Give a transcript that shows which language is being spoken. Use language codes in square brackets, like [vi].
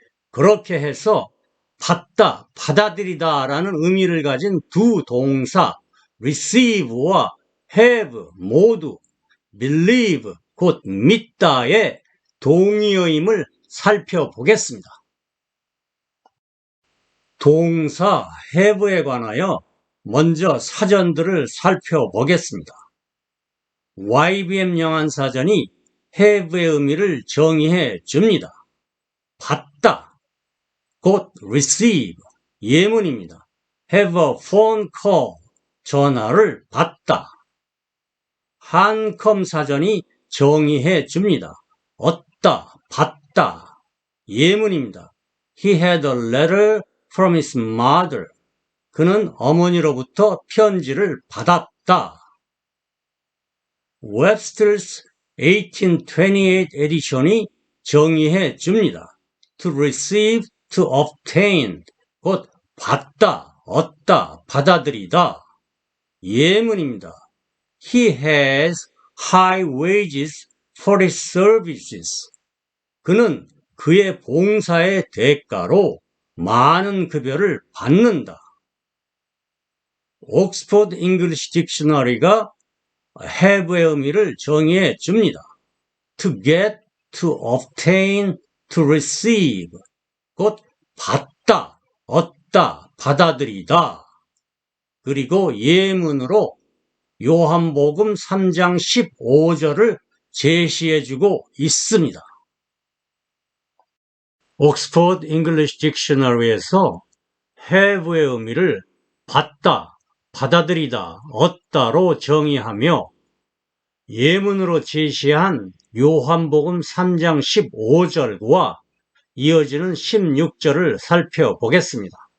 [ko] 그렇게 해서 받다, 받아들이다라는 의미를 가진 두 동사 receive와 have 모두 believe, 곧 믿다의 동의어임을 살펴보겠습니다. 동사 have에 관하여 먼저 사전들을 살펴보겠습니다. YBM 영한사전이 have의 의미를 정의해 줍니다. 받다, 곧 receive, 예문입니다. [en] have a phone call, [ko] 전화를 받다. 한컴 사전이 정의해 줍니다. 얻다, 받다, 예문입니다. [en] He had a letter from his mother. [ko] 그는 어머니로부터 편지를 받았다. Webster's 1828 에디션이 정의해 줍니다. [en] To receive, to obtain, [ko] 곧 받다, 얻다, 받아들이다. 예문입니다. [en] He has high wages for his services. [ko] 그는 그의 봉사의 대가로 많은 급여를 받는다. 옥스퍼드 잉글리시 딕셔너리가 have의 의미를 정의해 줍니다. [en] To get, to obtain, to receive. [ko] 곧 받다, 얻다, 받아들이다. 그리고 예문으로 요한복음 3장 15절을 제시해주고 있습니다. 옥스퍼드 잉글리시 딕셔너리에서 have의 의미를 받다, 받아들이다, 얻다로 정의하며 예문으로 제시한 요한복음 3장 15절과 이어지는 16절을 살펴보겠습니다.